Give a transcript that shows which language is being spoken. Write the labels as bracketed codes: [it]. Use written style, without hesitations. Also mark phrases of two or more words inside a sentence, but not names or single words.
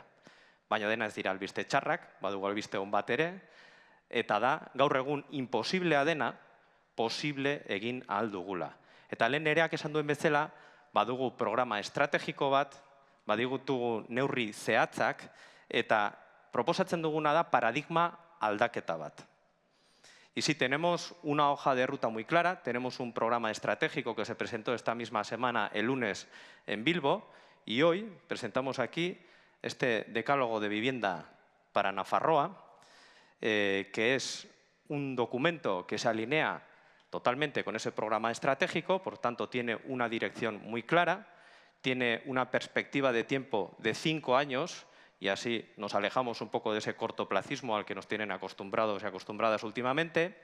[eu] Baina dena ez dira albiste txarrak, badugu albiste on bat ere, eta da, gaur egun imposiblea dena, posible egin ahal dugula. Eta lehen Nereak esan duen bezala, badugu programa estrategiko bat, badigutugu neurri zehatzak, eta proposatzen duguna da paradigma aldaketa bat. [es] Y sí, tenemos una hoja de ruta muy clara, tenemos un programa estratégico que se presentó esta misma semana, el lunes, en Bilbo, y hoy presentamos aquí este decálogo de vivienda para Nafarroa, que es un documento que se alinea totalmente con ese programa estratégico, por tanto tiene una dirección muy clara, tiene una perspectiva de tiempo de 5 años y así nos alejamos un poco de ese cortoplacismo al que nos tienen acostumbrados y acostumbradas últimamente.